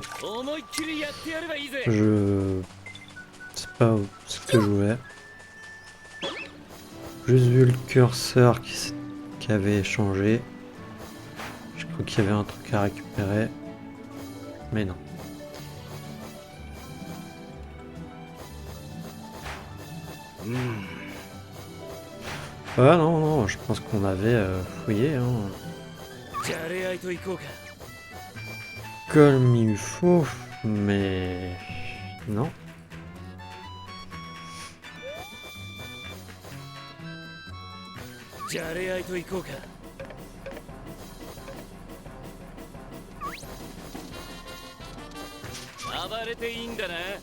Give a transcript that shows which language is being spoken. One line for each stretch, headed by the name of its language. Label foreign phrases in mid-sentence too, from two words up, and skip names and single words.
Japanese: 思いっきりやってやればいいぜ。
French: C'est pas ce que je voulais. Juste vu le curseur qui avait changé. Je crois qu'il y avait un truc à récupérer. Mais non. Ah non, non, je pense qu'on avait fouillé. Hein.
Japanese: じゃれ合いと行こうか。
French: Comme il faut, mais non.
Japanese: じゃれ合いと行こうか。暴れていいんだな。